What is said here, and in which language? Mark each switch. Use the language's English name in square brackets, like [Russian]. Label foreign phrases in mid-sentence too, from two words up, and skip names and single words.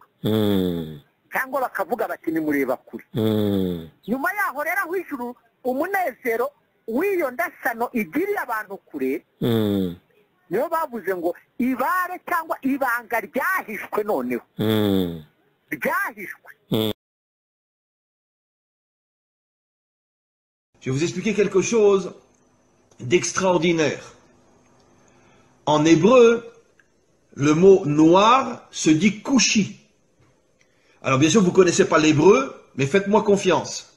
[Kinyarwanda] Cyangwa bakavuga bati nimureba kure. Nyuma yaho rero aho ijuru umunezero w'iyo ndasano igiriye abantu kure niyo bavuze ngo ibare cyangwa ibanga ryahishwe noneho. Ryahishwe. [French] Je vais vous expliquer quelque chose d'extraordinaire. En hébreu, le mot noir se dit kushi. Alors bien sûr, vous ne connaissez pas l'hébreu, mais faites-moi confiance.